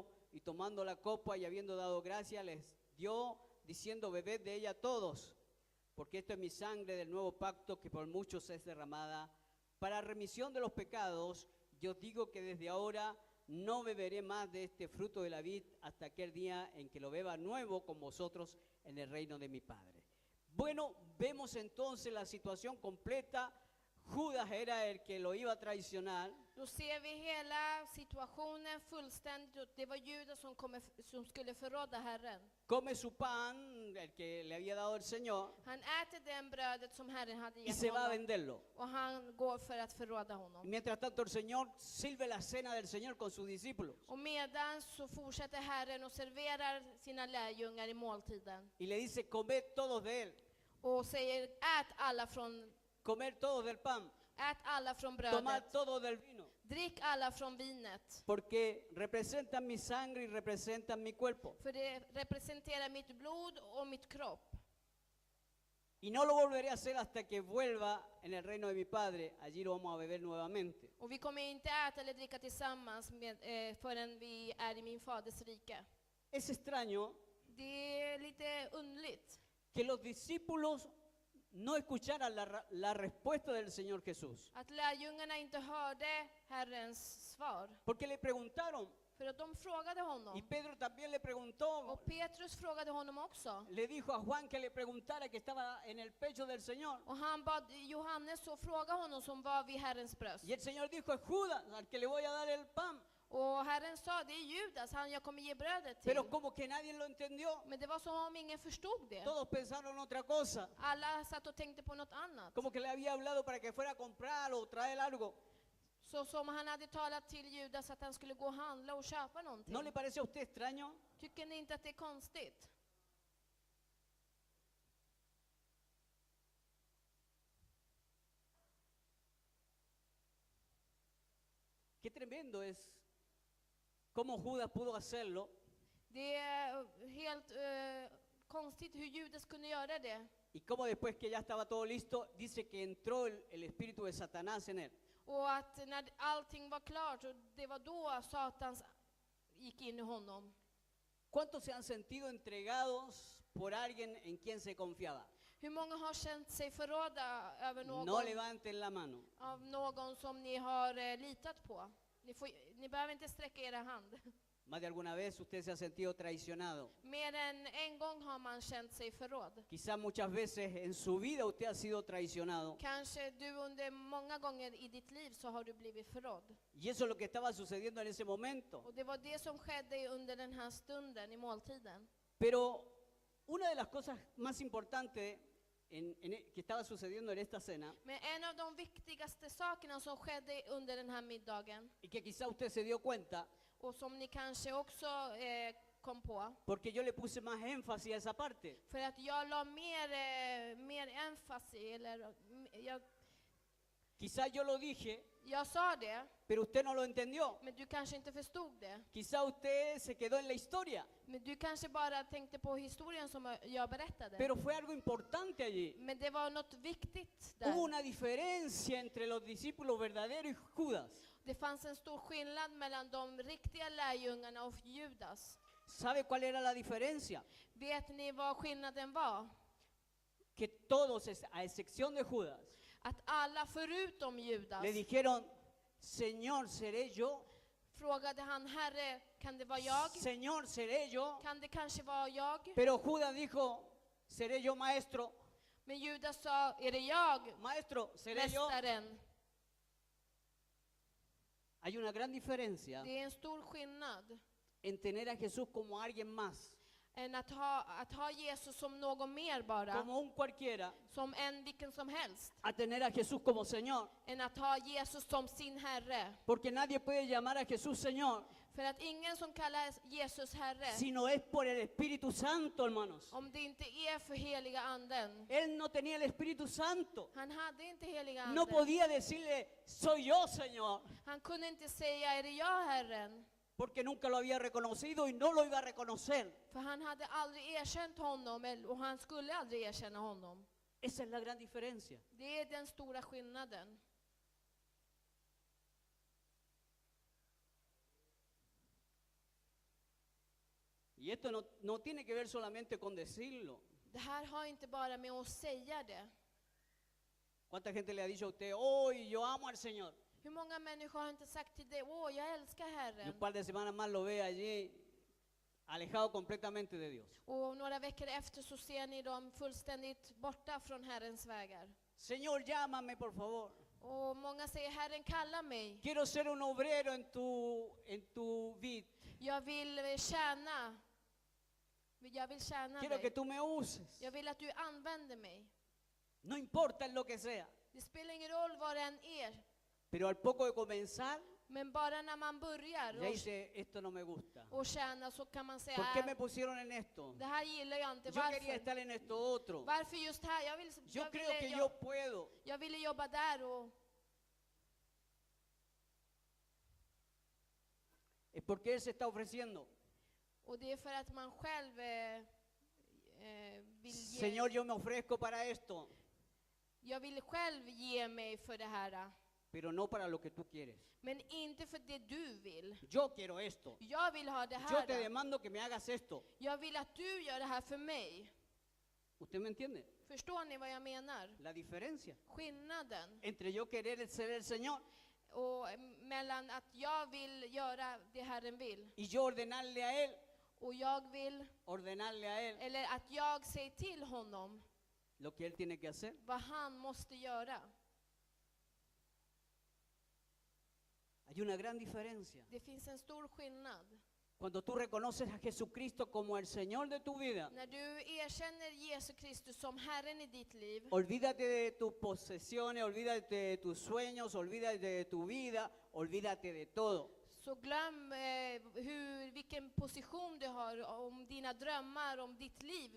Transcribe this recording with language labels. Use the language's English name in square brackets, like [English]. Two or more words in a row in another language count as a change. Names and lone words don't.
[Spanish] Y tomando la copa y habiendo dado gracia, les dio, diciendo, bebed de ella todos, porque esto es mi sangre del nuevo pacto que por muchos es derramada para remisión de los pecados. Yo digo que desde ahora no beberé más de este fruto de la vid hasta aquel día en que lo beba nuevo con vosotros en el reino de mi Padre. Bueno, vemos entonces la situación completa. Judas era el que lo iba a traicionar. [Swedish] Då ser vi hela situationen fullständigt. Det var Judas som skulle förråda Herren. [Spanish] Come su pan, el que le había dado el Señor, [Swedish] Han äter den brödet som Herren hade [Spanish] y [Swedish] gett [Spanish] se va a [Swedish] honom. [Spanish] venderlo. [Swedish] Och han går för att förråda [Spanish] Y [Swedish] honom. [Spanish] mientras tanto el Señor sirve la cena del Señor con sus discípulos. [Swedish] Och medan så fortsätter Herren och serverar sina lärjungar i måltiden. [Spanish] Y le dice, comed todos de él, [Swedish] Och säger, ät alla från, [Spanish] comer todos del pan, [Swedish] ät alla från [Spanish] tomad [Swedish] brödet. [Spanish] todos del vino. [Swedish] Drick alla från vinet. [Spanish] Porque representan mi sangre y representan mi cuerpo. [Swedish] För det representerar mitt blod och mitt kropp. [Spanish] Y no lo volveré a hacer hasta que vuelva en el reino de mi Padre. Allí lo vamos a beber nuevamente. [Swedish] Och vi kommer inte äta eller dricka tillsammans förrän vi är i min faders rike. [Spanish] Es extraño [Swedish] Det är lite underligt [Spanish] que los discípulos no escucharan la respuesta del Señor Jesús. [Swedish] att lärjungarna inte hörde Herrens svar. [Spanish] Porque le preguntaron, [Swedish] För att de frågade [Spanish] y [Swedish] honom. [Spanish] Pedro también le preguntó, [Swedish] Och Petrus frågade honom också. [Spanish] le dijo a Juan que le preguntara que estaba en el pecho del Señor. [Swedish] Och han bad Johannes att fråga honom som var vid Herrens bröst. [Spanish] Y el Señor dijo, es Judas al que le voy a dar el pan. [Swedish] Och Herren sa, det är Judas, han jag kommer ge brödet till. [Spanish] Pero como que nadie lo entendió. [Swedish] Men det var som om ingen förstod det. [Spanish] Todos pensaron otra cosa. [Swedish] Alla satt och tänkte på något annat. [Spanish] Como que le había hablado para que fuera a comprar o traer algo. [Swedish] Så som han hade talat till Judas att han skulle gå och handla och köpa någonting. [Spanish] ¿No le parece a usted extraño? [Swedish] Tycker ni inte att det är konstigt? [Spanish] Qué tremendo es cómo Judas pudo hacerlo [Swedish] Det är helt konstigt hur Judas kunde göra det. [Spanish] y cómo después que ya estaba todo listo, dice que entró el espíritu de Satanás en él. [Swedish] Och att när allting var klart, och det var då Satan gick in i honom. [Spanish] ¿Cuántos se han sentido entregados por alguien en quien se confiaba? [Swedish] Hur många har känt sig förrådda över [Spanish] No [Swedish] någon, [Spanish] levanten la mano. [Swedish] av någon som ni har litat på? Ni behöver inte sträcka era hand. [Spanish] Más de alguna vez usted se ha sentido traicionado. [Swedish] Mer än en gång har man känt sig förrådd. [Spanish] Quizá muchas veces en su vida usted ha sido traicionado. [Swedish] Kanske du under många gånger i ditt liv så har du blivit förrådd. [Spanish] Y eso es lo que estaba sucediendo en ese momento. [Swedish] Och det var det som skedde under den här stunden i måltiden. [Spanish] Pero una de las cosas más importantes que estaba sucediendo en esta cena, [Swedish] Men en av de viktigaste sakerna som skedde under den här middagen, [Spanish] y que quizá usted se dio cuenta, [Swedish] och som ni kanske också kom på, [Spanish] porque yo le puse más énfasis a esa parte. [Swedish] för att jag la mer emfas i, eller [Spanish] Quizá yo lo dije, [Swedish] jag sa det, [Spanish] pero usted no lo entendió. [Swedish] men du kanske inte förstod det. [Spanish] Quizá usted se quedó en la historia, [Swedish] Men du kanske bara tänkte på historien som jag berättade. [Spanish] pero fue algo importante allí. [Swedish] Men det var något viktigt [Spanish] Hubo [Swedish] där. [Spanish] una diferencia entre los discípulos verdaderos y Judas. [Swedish] Det fanns en stor skillnad mellan de riktiga lärjungarna och Judas. [Spanish] ¿Sabe cuál era la diferencia? [Swedish] Vet ni vad skillnaden var? [Spanish] Que todos, a excepción de Judas, [Swedish] Att alla förutom Judas [Spanish] le dijeron, Señor, ¿seré yo? [Swedish] Frågade han, Herre, kan det vara jag? [Spanish] Señor, ¿seré yo? [Swedish] Kan det kanske vara jag? [Spanish] Pero Judas dijo, ¿seré yo, maestro? [Swedish] Men Judas sa, är det jag, [Spanish] Maestro, ¿seré yo? [Swedish] mästaren? [Spanish] Hay una gran diferencia [Swedish] Det är en stor skillnad [Spanish] en tener a Jesús como alguien más, [Swedish] än att ha Jesus som någon mer bara, [Spanish] como un cualquiera, [Swedish] som en vilken som helst, [Spanish] a tener a Jesús como Señor. [Swedish] än att ha Jesus som sin Herre. [Spanish] Porque nadie puede llamar a Jesús Señor, [Swedish] För att ingen som kallar Jesus Herre, [Spanish] si no es por el Espíritu Santo, hermanos. [Swedish] om det inte är för heliga anden. [Spanish] Él no tenía el Espíritu Santo. [Swedish] Han hade inte heliga [Spanish] No [Swedish] anden. [Spanish] podía decirle, soy yo, Señor, [Swedish] Han kunde inte säga, är det jag Herren? [Spanish] porque nunca lo había reconocido y no lo iba a reconocer. [Swedish] För han hade aldrig erkänt honom, och han skulle aldrig erkänna honom. [Spanish] Esa es la gran diferencia. [Swedish] Det är den stora skillnaden. [Spanish] Y esto no tiene que ver solamente con decirlo. [Swedish] Det här har inte bara med att säga det. [Spanish] ¿Cuánta gente le ha dicho a usted, hoy yo amo al Señor? [Swedish] Hur många människor har inte sagt till dig, åh, jag älskar [Spanish] Y un [Swedish] Herren. [Spanish] par de semanas más lo ve allí, alejado completamente de Dios. [Swedish] Och några veckor efter så ser ni dem fullständigt borta från Herrens vägar. [Spanish] Señor, llámame por favor. [Swedish] Och många säger, Herren kallar mig. [Spanish] Quiero ser un obrero en tu vid. [Swedish] Jag vill tjäna. Jag vill tjäna [Spanish] Quiero que [Swedish] dig. [Spanish] tú me uses. [Swedish] Jag vill att du använder mig. [Spanish] No importa en lo que sea. [Swedish] Det spelar ingen roll vad det än är. [Spanish] Pero al poco de comenzar, [Swedish] Men bara när man börjar [Spanish] ya dice, esto no me gusta. [Swedish] och tjäna så kan man säga, [Spanish] ¿Por qué me pusieron en esto? [Swedish] det här gillar jag inte. [Spanish] Yo quería [Swedish] Varför? [Spanish] estar en esto otro. [Swedish] Varför just här? [Spanish] Yo creo que yo puedo. [Swedish] Jag ville jobba där och [Spanish] Es porque Él se está ofreciendo. [Swedish] det är för att man själv vill ge. [Spanish] Señor, yo me ofrezco para esto, [Swedish] Jag vill själv ge mig för det här. [Spanish] pero no para lo que tú quieres. [Swedish] Men inte för det du vill. [Spanish] Yo quiero esto. [Swedish] Jag vill ha det [Spanish] Yo te [Swedish] här. [Spanish] demando que me hagas esto. [Swedish] Jag vill att du gör det här för mig. [Spanish] ¿Usted me entiende? [Swedish] Förstår ni vad jag menar? [Spanish] La diferencia [Swedish] Skillnaden [Spanish] entre yo querer ser el Señor [Swedish] och mellan att jag vill göra det Herren vill [Spanish] y yo ordenarle a Él, [Swedish] och jag vill, [Spanish] ordenarle a Él [Swedish] eller att jag säger till honom [Spanish] lo que Él tiene que hacer. [Swedish] vad han måste göra. [Spanish] Hay una gran diferencia. [Swedish] Det finns en stor skillnad. [Spanish] Cuando tú reconoces a Jesucristo como el Señor de tu vida, [Swedish] När du erkänner Jesus Kristus som Herren i ditt liv, [Spanish] olvídate de tus posesiones, olvídate de tus sueños, olvídate de tu vida, olvídate de todo. [Swedish] så glöm vilken position du har, om dina drömmar, om ditt liv.